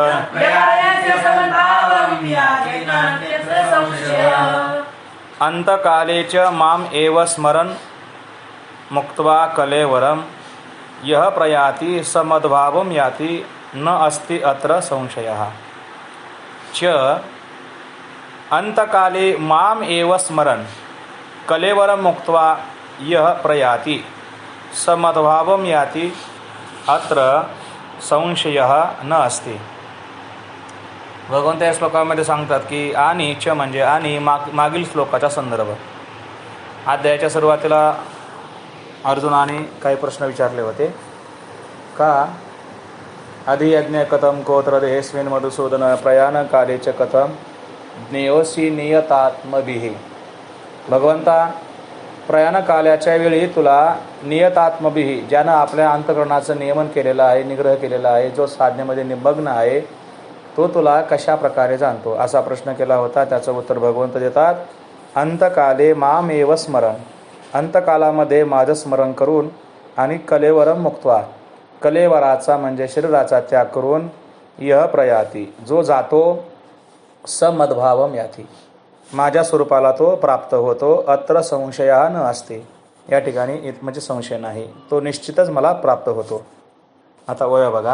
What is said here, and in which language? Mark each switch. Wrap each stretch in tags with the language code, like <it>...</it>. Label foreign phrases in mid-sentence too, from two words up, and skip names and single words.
<sa>अंतकाले च माम एव स्मरन् मुक्त्वा कलेवरम् यः प्रयाति समद्भावं याति न अस्ति अत्र संशयः. च अंतकाले माम एव स्मरन् कलेवरं मुक्त्वा यः प्रयाति समद्भावं याति अत्र संशयः न अस्ति.</sa> <mr>भगवंत या श्लोकामध्ये सांगतात की आणि च म्हणजे आणि मागील श्लोकाचा संदर्भ. अध्यायाच्या सुरुवातीला अर्जुनाने काही प्रश्न विचारले होते का</mr> <sa>अधियज्ञ कथम कोत्र देहेस्मिन् मधुसूदन प्रयाण काले च कथम ज्ञेयोसी नियतात्मभिः.</sa> <mr>भगवंता प्रयाण काल्याच्या वेळी तुला नियतात्मभिः ज्यानं आपल्या अंतःकरणाचं नियमन केलेलं आहे, निग्रह केलेला आहे, जो साधनेमध्ये निमग्न आहे, तो तुला कशा प्रकारे जाणतो असा प्रश्न केला होता. त्याचं उत्तर भगवंत देतात</mr> <sa>अंतकाले मामेव स्मरण.</sa> <mr>अंतकालामध्ये माझं स्मरण करून आणि</mr> <sa>कलेवरम मुक्त्वा</sa> <mr>कलेवराचा म्हणजे शरीराचा त्याग करून</mr> <sa>यह प्रयाती</sa> <mr>जो जातो</mr> <sa>समद्भावम याती</sa> <mr>माझ्या स्वरूपाला तो प्राप्त होतो.</mr> <sa>अत्र संशय न असते</sa> <mr>या ठिकाणी म्हणजे संशय नाही, तो निश्चितच मला प्राप्त होतो. आता वय बघा.</mr>